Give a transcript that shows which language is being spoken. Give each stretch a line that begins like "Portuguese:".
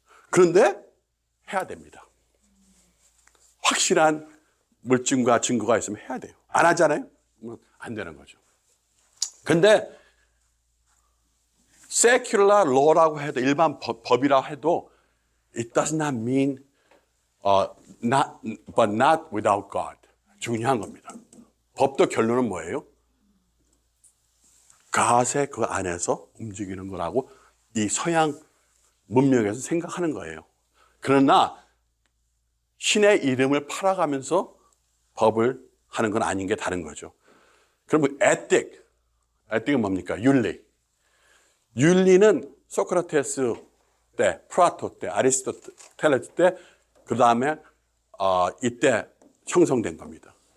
Korean: 그런데 해야 됩니다. 확실한 물증과 증거가 있으면 해야 돼요. 안 하잖아요? 안 되는 거죠.
English: 근데 secular law라고 해도,
Korean: 일반 법이라고 해도
English: it does not mean but not without God.
Korean: 중요한 겁니다. 법도 결론은 뭐예요? God의 그 안에서 움직이는 거라고 이 서양 문명에서 생각하는 거예요. 그러나 신의 이름을 팔아가면서 법을 하는 건 아닌 게 다른 거죠. 그러면 에틱은 뭡니까? 윤리는 소크라테스 때, 플라토 때, 아리스토텔레스 때, 그 다음에 이때 형성된 겁니다.